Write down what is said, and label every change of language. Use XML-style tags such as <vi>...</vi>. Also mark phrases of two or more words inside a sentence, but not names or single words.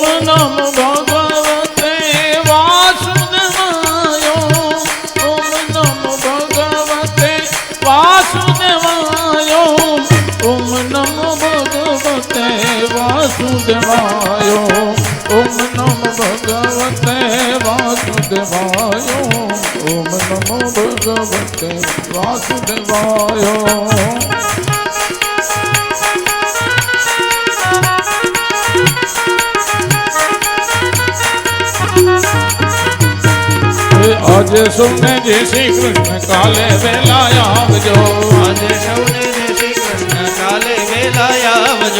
<sa>नमो भगवते वासुदेवाय ओम नमो भगवते वासुदेवाय ओम नमो भगवते वासुदेवाय ओम नमो भगवते वासुदेवाय ओम नमो भगवते वासुदेवाय</sa> <gu>આજે સૌને જય શ્રી કૃષ્ણ કાલે વેલા આવજો આજે સૌને જય શ્રી કૃષ્ણ કાલે વેલા આવજો</gu>